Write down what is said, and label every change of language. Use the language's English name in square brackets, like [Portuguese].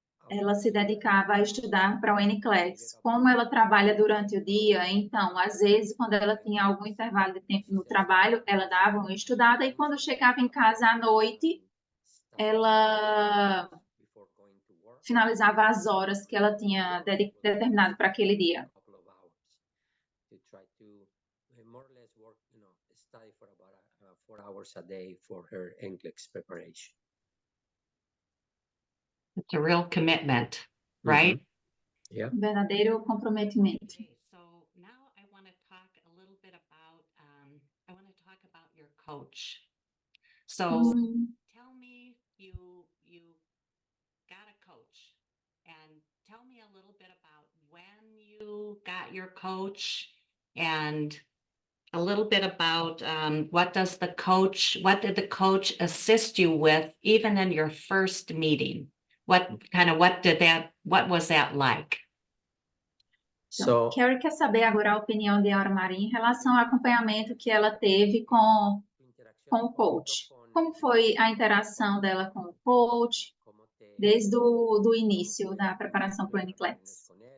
[Portuguese] Ela se dedicava a estudar para o NCLEX. Como ela trabalha durante o dia, então, às vezes, quando ela tinha algum intervalo de tempo no trabalho, ela dava uma estudada e quando chegava em casa à noite, ela finalizava as horas que ela tinha determinado para aquele dia. [English] to try to more or less work, study for about 4 hours a day for her NCLEX preparation. It's a real commitment, right? Yeah. [Portuguese] Verdadeiro comprometimento. [English] Okay, so now I want to talk a little bit about, I want to talk about your coach. So tell me, you got a coach, and tell me a little bit about when you got your coach, and a little bit about what did the coach assist you with, even in your first meeting? What was that like? [Portuguese] Então, Carrie quer saber agora a opinião de Aura Maria em relação ao acompanhamento que ela teve com o coach. Como foi a interação dela com o coach desde o início da preparação para o NCLEX?